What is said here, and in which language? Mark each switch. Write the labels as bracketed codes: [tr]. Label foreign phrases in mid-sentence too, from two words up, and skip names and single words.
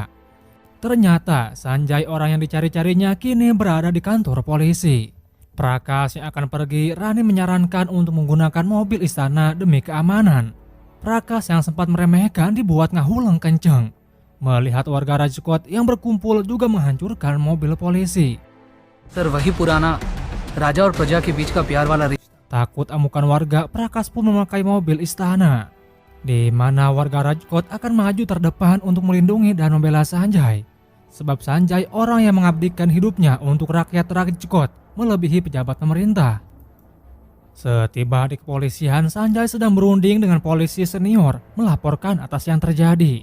[id] Ternyata Sanjay, orang yang dicari-carinya, kini berada di kantor polisi. Prakash yang akan pergi, Rani menyarankan untuk menggunakan mobil istana demi keamanan. Prakash yang sempat meremehkan dibuat ngahuleng kenceng. Melihat warga Rajkot yang berkumpul juga menghancurkan mobil polisi. [hi] सर वही पुराना राजा और प्रजा के बीच का प्यार वाला रिश्ता. [id] Takut amukan warga, Prakash pun memakai mobil istana, di mana warga Rajkot akan maju terdepan untuk melindungi dan membela Sanjay. Sebab Sanjay orang yang mengabdikan hidupnya untuk rakyat Rajkot melebihi pejabat pemerintah. Setiba di kepolisian, Sanjay sedang berunding dengan polisi senior melaporkan atas yang terjadi.